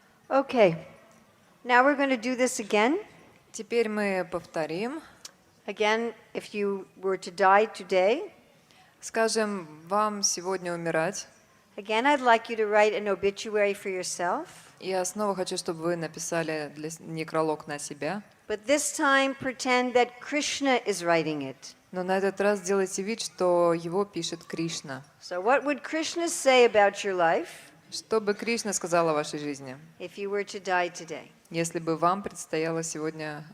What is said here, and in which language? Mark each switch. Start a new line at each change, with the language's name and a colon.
English: Okay, now we're going to do this again.
Russian: Теперь мы повторим.
English: Again, if you were to die today,
Russian: Скажем, вам сегодня умирать.
English: again, I'd like you to write an obituary for yourself,
Russian: Я снова хочу, чтобы вы написали некролог на себя.
English: but this time pretend that Krishna is writing it.
Russian: Но на этот раз сделайте вид, что его пишет Кришна.
English: So what would Krishna say about your life
Russian: Что бы Кришна сказал о вашей жизни,
English: if you were to die today?
Russian: если бы вам предстояло сегодня